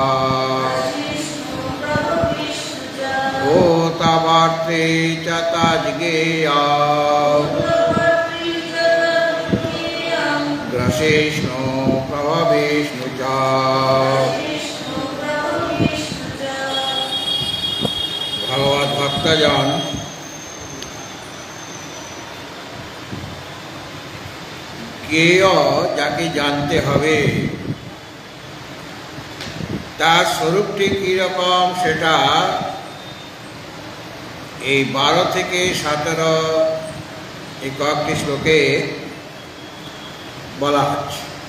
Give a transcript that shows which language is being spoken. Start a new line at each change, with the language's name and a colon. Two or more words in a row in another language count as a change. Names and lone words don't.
Sanskrit: भूतभर्त्री च तज्ज्ञेयम् ग्रसिष्णु प्रविष्णु च।
Bangla: ভগবত ভক্তজন, জ্ঞেয় যাকে জানতে হবে তার স্বরূপটি কীরকম সেটা এই 12 থেকে 17 এই কয়েকটি শ্লোকে বলা হচ্ছে।